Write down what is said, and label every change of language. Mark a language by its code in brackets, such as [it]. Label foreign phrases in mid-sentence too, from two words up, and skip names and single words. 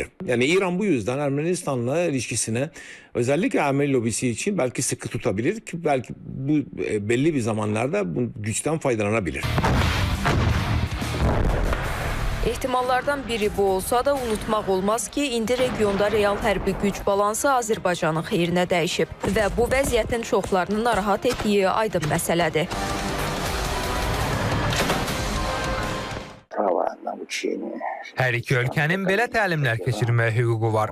[tr] Yani İran bu yüzden Ermenistan'la ilişkisine özellikle Ermeni lobisi için belki sıkı tutabilir ki belki bu belli bir zamanlarda bu güçten faydalanabilir. [az] Ehtimallardan biri bu olsa da unutmaq olmaz ki, indi regionda real hərbi güc balansı Azərbaycanın xeyrinə dəyişib və bu vəziyyətin çoxlarını narahat etdiyi aydın məsələdir. Hər iki ölkənin belə təlimlər keçirməyə hüququ var.